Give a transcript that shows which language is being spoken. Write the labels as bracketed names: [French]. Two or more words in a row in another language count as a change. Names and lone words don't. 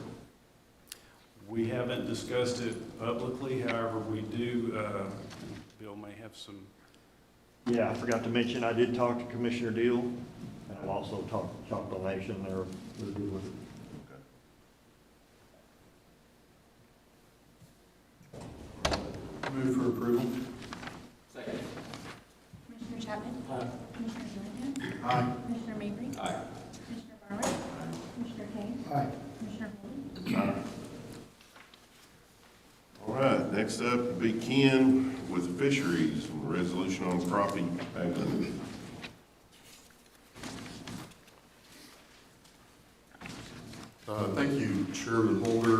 [English] We haven't discussed it publicly, however, we do, Bill may have some. Yeah, I forgot to mention, I did talk to Commissioner Deal, and I've also talked to Choctaw Nation. They're good with it. Move for approval. Commissioner Chapman? Commissioner Dillingham? Aye. Commissioner Mabry? Commissioner Barwick? Commissioner Kane? Commissioner Holden? All right, next up will be Ken with fisheries and the resolution on crappie bag limit. Thank you, Chairman Holder.